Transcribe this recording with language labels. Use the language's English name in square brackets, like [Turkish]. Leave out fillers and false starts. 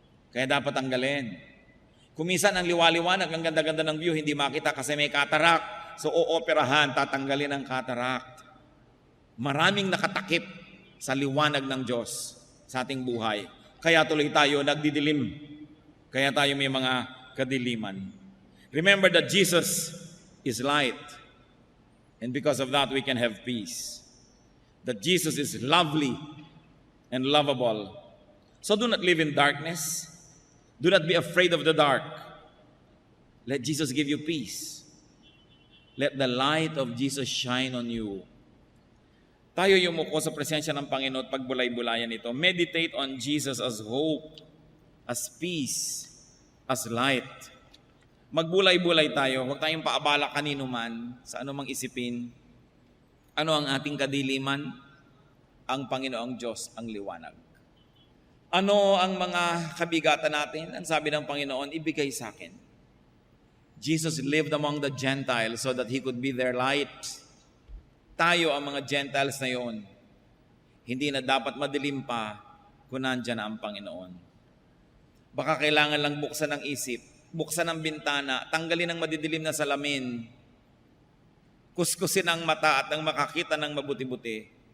[Filipino] Kaya dapat tanggalin. Kumisan ang liwaliwanag, ang ganda-ganda ng view, hindi makita kasi may cataract. So ooperahan, tatanggalin ang cataract. Maraming nakatakip sa liwanag ng Diyos sa ating buhay. Kaya tuloy tayo nagdidilim. Kaya tayo may mga kadiliman. [English] Remember that Jesus is light. And because of that, we can have peace. That Jesus is lovely and lovable. So do not live in darkness. Do not be afraid of the dark. Let Jesus give you peace. Let the light of Jesus shine on you. [Filipino] Tayo yumuko sa presensya ng Panginoon at pagbulay-bulayan ito. [English] Meditate on Jesus as hope, as peace, as light. [Filipino] Magbulay-bulay tayo. Huwag tayong paabala kanino man sa anumang isipin. Ano ang ating kadiliman? Ang Panginoong Diyos ang liwanag. Ano ang mga kabigatan natin? Ang sabi ng Panginoon, ibigay sa akin. [English] Jesus lived among the Gentiles so that He could be their light. [Filipino] Tayo ang mga Gentiles na yon. Hindi na dapat madilim pa kung nandyan na ang Panginoon. Baka kailangan lang buksan ang isip, buksan ang bintana, tanggalin ang madidilim na salamin, kuskusin ang mata at ang makakita ng mabuti-buti.